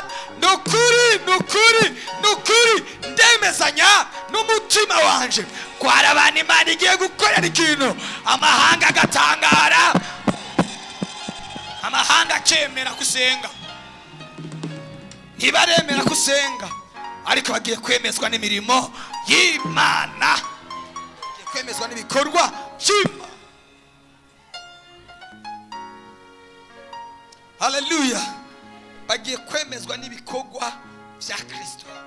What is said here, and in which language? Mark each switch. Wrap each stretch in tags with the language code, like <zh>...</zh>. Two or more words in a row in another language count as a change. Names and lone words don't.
<rn>Nukuri, nukuri, nukuri ndemezanya n'umutima wanje ko hari abantu Imana igiye gukorera ikintu, amahanga agatangara, amahanga akemera kusenga. Ntibaremera kusenga, ariko bagiye kwemezwa n'imirimo y'Imana, bagiye kwemezwa n'ibikorwa by'Imana. Haleluya, bagiye kwemezwa n'ibikorwa bya Kristo.</rn>